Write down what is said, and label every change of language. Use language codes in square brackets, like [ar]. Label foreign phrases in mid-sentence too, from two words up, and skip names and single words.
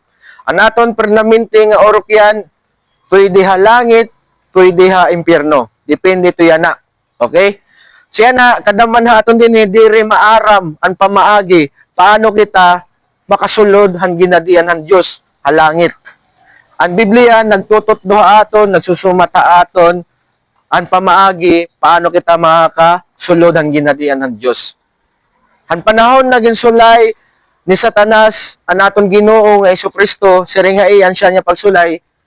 [war] Anaton permanente nga uukyan, pwede ha langit, pwede ha impyerno. Depende to yana. Okay? Siya na, kadaman ha aton din diri maaram ang pamaagi. Paano kita makasulod han ginadian han Dios halangit. Ang Biblia nagtututduha aton, nagsusumata aton ang pamaagi paano kita makasulod han ginadian han Dios. Han panahon naging sulay ni Satanas ang aton Ginoo nga Jesucristo, siring nga iyan siya niya pagsulay.